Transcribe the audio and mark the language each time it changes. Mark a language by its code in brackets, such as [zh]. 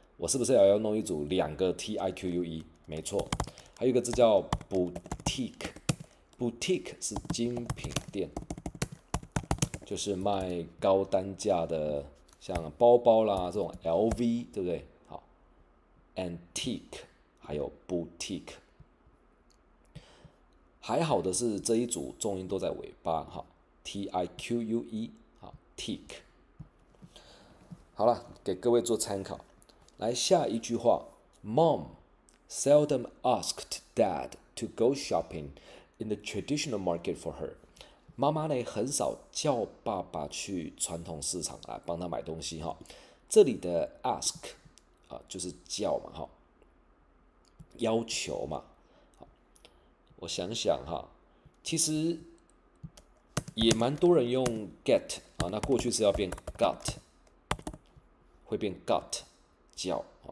[zh] 我是不是要弄一组2个 tique？ 没错，还有一个字叫 boutique，boutique 是精品店，就是卖高单价的，像包包啦这种 LV， 对不对？好 ，antique。还有 boutique， 还好的是这一组重音都在尾巴tique teak。好了，给各位做参考。来下一句话 [en] ，Mom seldom asked Dad to go shopping in the traditional market for her。 [zh] 妈妈呢很少叫爸爸去传统市场来帮他买东西这里的 ask 就是叫嘛要求嘛，我想想其实也蛮多人用 get 那过去式要变 got， 会变 got 叫